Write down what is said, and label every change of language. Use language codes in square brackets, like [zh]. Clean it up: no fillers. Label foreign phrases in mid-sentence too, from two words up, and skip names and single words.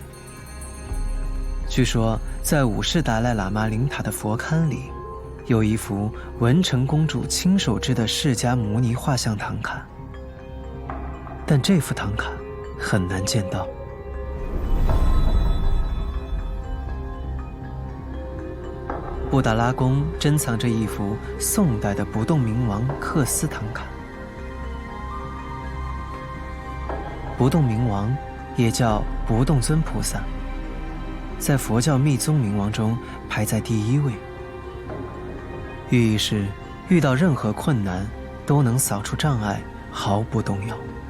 [zh] 據說，在五世達賴喇嘛靈塔的佛龕裡，有一幅文成公主親手織的釋迦牟尼畫像唐卡，但這幅唐卡很難見到。布達拉宮珍藏着一幅宋代的不動明王緂絲唐卡。不動明王也叫不動尊菩薩，在佛教密宗明王中排在第1位，寓意是遇到任何困難都能掃除障礙，毫不動搖。